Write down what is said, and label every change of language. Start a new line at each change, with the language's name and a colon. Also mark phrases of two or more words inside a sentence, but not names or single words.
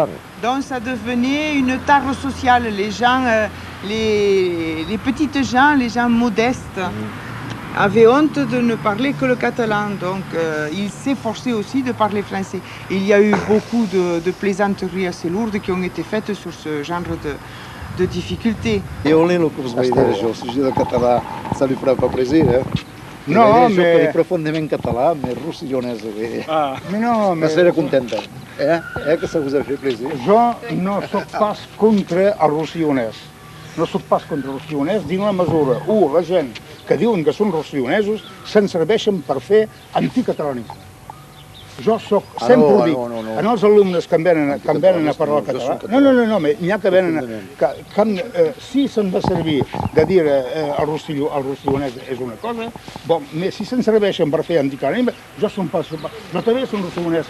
French: Donc ça devenait une tare sociale. Les gens, les petites gens, les gens modestes, avaient honte de ne parler que le catalan. Donc il s'est forcé aussi de parler français. Il y a eu beaucoup de plaisanteries assez lourdes qui ont été faites sur ce genre de difficultés. Et on est le que vous voyez déjà, au sujet du catalan, ça lui fera pas plaisir, hein?
Catalan: No,
French: mais...
Catalan: És profundament català, mais rossillonès.
French: Mais non, mais...
Catalan: No seré contenta.
French: Que ça vous a fait plaisir.
Catalan: Jo no sóc pas contra els rossillonès. No sóc pas contra els rossillonès dins la mesura. La gent que diuen que són rossillenesos se'n serveixen per fer anticatalanisme. Jo soc, sempre ho dic, en els alumnes que em venen a parlar català, no, n'hi ha que venen, si se'n va servir de dir el rossillonès és una cosa, si se'n serveixen per fer anticatalanisme, jo també som rossillonès.